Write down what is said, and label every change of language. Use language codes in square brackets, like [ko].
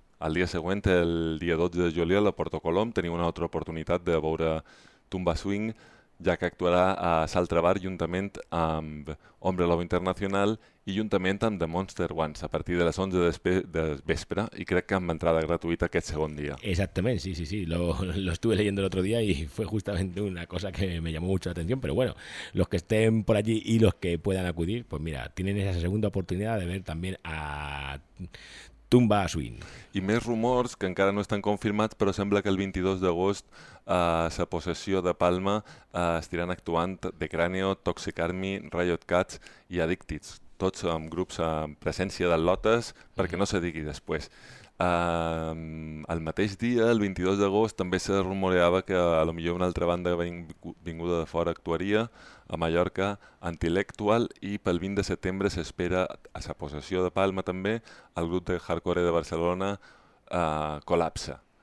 [ca] El dia següent, el dia 12 de juliol, a Porto Colom, tenim una altra oportunitat de veure Tumba Swing, ja que actuarà a Saltra Bar juntament amb Hombre Lobo Internacional i juntament amb The Monster Ones a partir de les 11 de vespre, i crec que amb entrada gratuïta aquest segon dia. Exactament, sí, sí, sí. [es] Lo estuve leyendo el otro día y fue justamente una cosa que me llamó mucho la atención, pero bueno, los que estén por allí y los que puedan acudir, pues mira, tienen esa segunda oportunidad de ver también a Tumba Swing. [ca] I més rumors que encara no estan confirmats, però sembla que el 22 d'agost a la possessió de Palma estiran actuant The Cranio, Toxic Army, Riot Cats i Addicted, tots amb grups amb presència de lotes, perquè no se digui després. El mateix dia, el 22 d'agost, també se rumoreava que a lo millor una altra banda vinguda de fora actuaria a Mallorca, Antilectual, i pel 20 de setembre s'espera a la possessió de Palma també el grup de hardcore de Barcelona Col·lapse.